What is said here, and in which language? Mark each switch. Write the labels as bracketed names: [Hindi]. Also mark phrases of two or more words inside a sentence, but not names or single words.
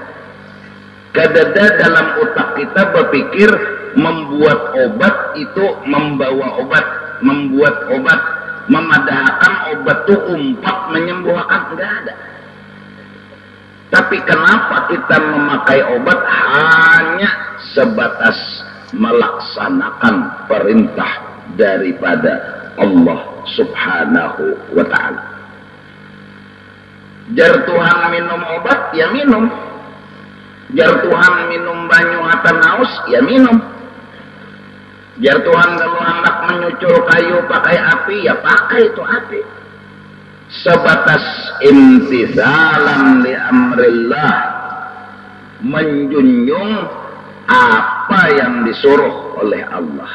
[Indonesian] Kadada dalam otak kita berpikir membuat obat itu membawa obat, membuat obat, memadahkan obat itu umpat menyembuhkan, enggak ada. Tapi kenapa kita memakai obat hanya sebatas melaksanakan perintah daripada Allah [Arabic] Subhanahu wa Ta'ala. [Banjar] Jar Tuhan minum obat, ya minum. Jar Tuhan minum banyu atan haus, ya minum. Jar Tuhan kalau hendak menyucul kayu pakai api, ya pakai itu api. [Indonesian] Sebatas [Arabic] imtithalan li amrillah, [Indonesian] menjunjung apa yang disuruh oleh Allah.